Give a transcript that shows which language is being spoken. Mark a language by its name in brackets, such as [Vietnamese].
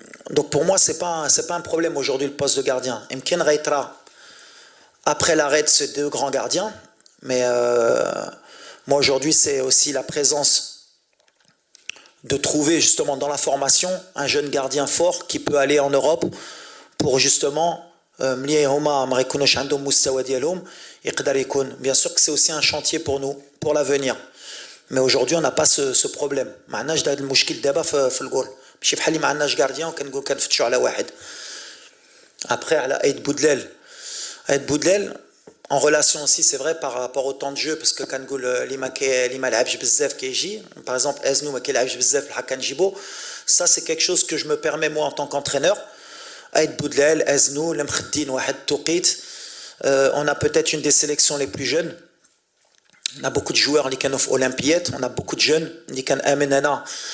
[French] Donc pour moi c'est pas un problème aujourd'hui le poste de gardien. [Arabic] يمكن غيطرا [French] après l'arrêt de ces 2 grands gardiens mais moi aujourd'hui c'est aussi la présence de trouver justement dans la formation un jeune gardien fort qui peut aller en Europe pour justement [Arabic] ملي هما ما يكونوش عندهم مستوى ديالهم يقدر يكون. [French] Bien sûr que c'est aussi un chantier pour nous pour l'avenir mais aujourd'hui on n'a pas ce problème. [Arabic] ما عندناش هذا المشكل دابا في الجول ماشي بحال اللي ما عندناش غارديان وكنقول كنفتشوا على واحد. [French] Après, على Aïd Boudlel, en relation aussi, c'est vrai par rapport au temps de jeu, parce que [Arabic] كنقول اللي ما لعبش بزاف كيجي. Par exemple, Eznou ما كيلعبش بزاف بحال كنجيبو. [French] Ça, c'est quelque chose que je me permets moi en tant qu'entraîneur. Aïd Boudlel, Eznou, Lemkhdin, Wahed Touqit. On a peut-être une des sélections les plus jeunes. On a beaucoup de joueurs qui sont olympiètes, on a beaucoup de jeunes qui sont amenana.